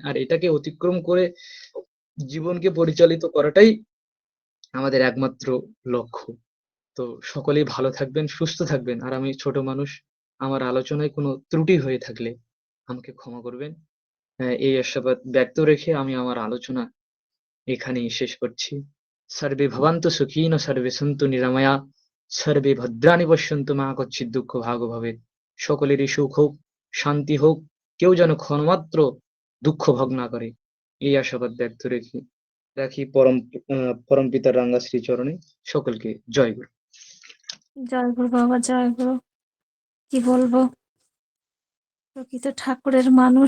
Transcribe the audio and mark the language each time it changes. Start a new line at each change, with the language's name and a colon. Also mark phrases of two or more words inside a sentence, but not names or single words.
Bangla: আর এটাকে অতিক্রম করে জীবনকে পরিচালিত করাটাই আমাদের একমাত্র লক্ষ্য। তো সকলেই ভালো থাকবেন, সুস্থ থাকবেন। আর আমি ছোট মানুষ, আমার আলোচনায় কোনো ত্রুটি হয়ে থাকলে আমাকে ক্ষমা করবেন। এই আশাবাদ ব্যক্ত রেখে আমি আমার আলোচনা এখানেই শেষ করছি।
Sanskrit: সর্বে ভবন্তু সুখিন সর্বে সন্তু নিরাময়া সর্বে ভদ্রাণি পশ্যন্তু মা কচ্চিৎ দুঃখ ভাগ ভবেৎ।
Bangla: সকলেরই সুখ হোক, শান্তি হোক, কেউ যেন ক্ষণমাত্র দুঃখ ভোগ না করে, এই আশাবাদ ব্যক্ত রেখে রাখি পরম পিতার রাঙ্গা শ্রীচরণে। সকলকে জয় গুরু। জয় গুরু বাবা, জয় গুরু। কি বলবো, প্রকৃত ঠাকুরের মানুষ।